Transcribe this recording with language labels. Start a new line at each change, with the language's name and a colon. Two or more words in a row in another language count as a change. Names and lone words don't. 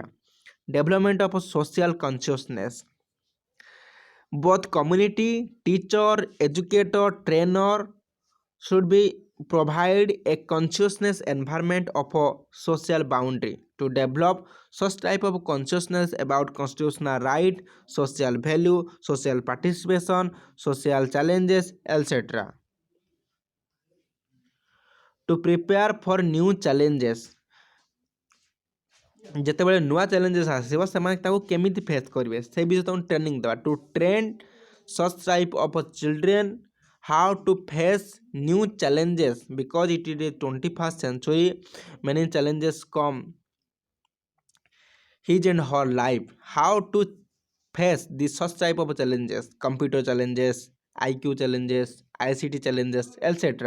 English: Development of a social consciousness. Both community, teacher, educator, trainer should be provide a consciousness environment of a social boundary to develop such type of consciousness about constitutional right, social value, social participation, social challenges, etc. To prepare for new challenges.
Odia: ଯେତେବେଳେ ନୂଆ ଚ୍ୟାଲେଞ୍ଜେସ୍ ଆସିବ ସେମାନେ ତାକୁ କେମିତି ଫେସ୍ କରିବେ ସେ ବିଷୟରେ ତାଙ୍କୁ ଟ୍ରେନିଂ ଦେବା
English: to train such type of children how to face new challenges, because it is a 21st century, many challenges come his and her life. How to face this such type of challenges, computer challenges, IQ challenges, ICT challenges, etc.